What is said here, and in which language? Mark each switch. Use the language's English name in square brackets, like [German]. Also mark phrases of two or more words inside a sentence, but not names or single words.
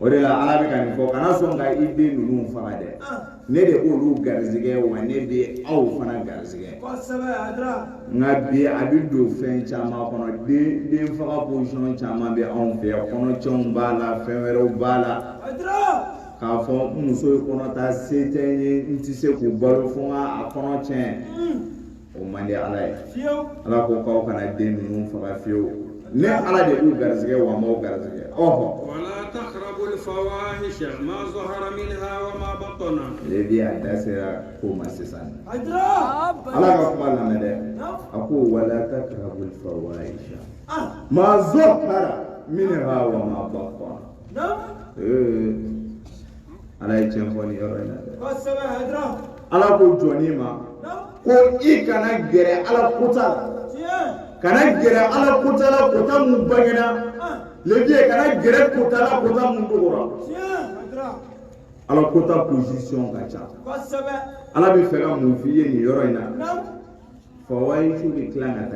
[Bambara] o de la ala bɛ ka nin fɔ kana sɔn ka i den ninnu faga dɛ ne de b'olu garizigɛ wa ne bɛ aw fana garizigɛ nka bi a bɛ don fɛn caman kɔnɔ den faga position caman bɛ anw fɛ yan kɔnɔcɛnw b'a la fɛn wɛrɛw b'a la k'a fɔ muso ye kɔnɔ ta se tɛ n ye n tɛ se k'u balo fo n ka a kɔnɔ tiɲɛ o man di ala ye ala ko k'aw kana den ninnu faga fiyewu ne ala de b'u garizigɛ wa n b'aw garizigɛ [Arabic] ولا تقربوا الفواحش ما ظهر منها وما بطن. [Bambara] lebi a da sera ko ma sisan ala ka kuma lamɛn dɛ a ko [Arabic] ولا تقربوا الفواحش ما ظهر منها وما بطن [Bambara] ala ye tiɲɛ fɔ nin yɔrɔ in na dɛ ala ko jɔnni ma ko i kana gɛrɛ ala kota la kana gɛrɛ ala kota la kota mun bangena lebi kana gɛrɛ kota la kota mun dɔgɔra ala kota position ka ca ala bɛ fɛ ka mun f'i ye nin yɔrɔ in na fawahishu bɛ tila ka